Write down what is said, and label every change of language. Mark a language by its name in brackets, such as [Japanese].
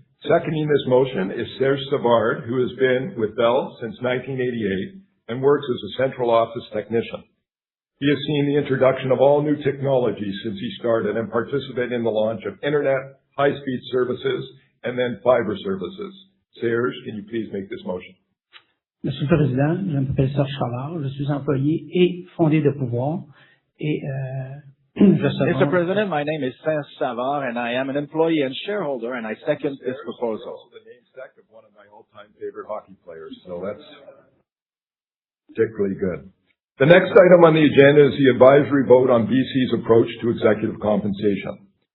[English] Seconding this motion is Serge Savard, who has been with Bell since 1988 and works as a central office technician. He has seen the introduction of all new technologies since he started and participated in the launch of internet, high-speed services, and then fiber services. Serge, can you please make this motion? [French] Monsieur le Président, je m'appelle Serge Savard, je suis employé et fondé de pouvoir et [English] Mr. President, my name is Serge Savard and I am an employee and shareholder and I second this proposal. Also the namesake of one of my all-time favorite hockey players, so that's particularly good. The next item on the agenda is the advisory vote on BC's approach to executive compensation.